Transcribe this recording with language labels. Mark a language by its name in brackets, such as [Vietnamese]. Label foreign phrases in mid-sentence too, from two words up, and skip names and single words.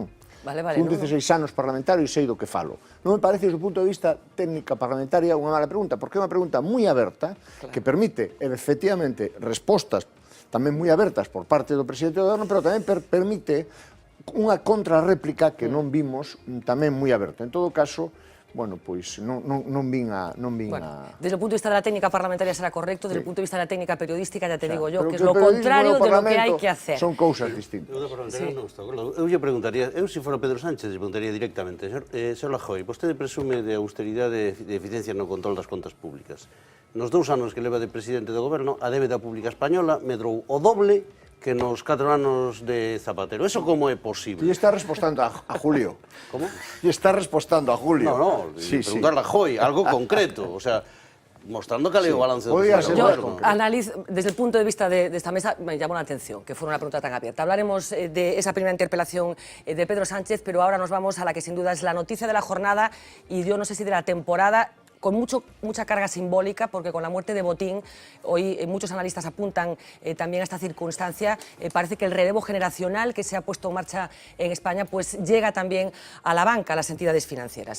[Galician] Fun 16 anos parlamentario e sei do que falo. Non me parece desde o punto de vista técnica parlamentaria unha mala pregunta, porque é unha pregunta moi aberta, que permite, efectivamente, respostas tamén moi abertas por parte do presidente do goberno, pero tamén permite unha contrarréplica que non vimos tamén moi aberta. En todo caso, bueno, pois non vin a... [Spanish] Desde el punto de vista de la técnica parlamentaria será correcto, desde el punto de vista de la técnica periodística, ya te digo yo, pero que es lo contrario de lo que hai que hacer. [Galician] Son cousas distintas. Eu lle preguntaría, eu se fora Pedro Sánchez, lle preguntaría directamente, señor Rajoy, vostede presume de austeridade e de eficiencia no control das contas públicas. Nos 2 anos que leva de presidente do goberno, a débeda pública española medrou o doble que nos 4 anos de Zapatero. Eso como é posible? E está respostando a Julio. Como? E está respostando a Julio. [Spanish] No, preguntarle a Rajoy, algo concreto, o sea, mostrando que [Galician] o balance do [Spanish] Yo analizo, desde el punto de vista de esta mesa, me llamó la atención que fuera una pregunta tan abierta. Hablaremos de esa primera interpelación de Pedro Sánchez, pero ahora nos vamos a la que sin duda es la noticia de la jornada y yo no sé si de la temporada, con mucha carga simbólica, porque con la muerte de Botín, hoy muchos analistas apuntan también a esta circunstancia, parece que el relevo generacional que se ha puesto en marcha en España pues llega también a la banca, a las entidades financieras.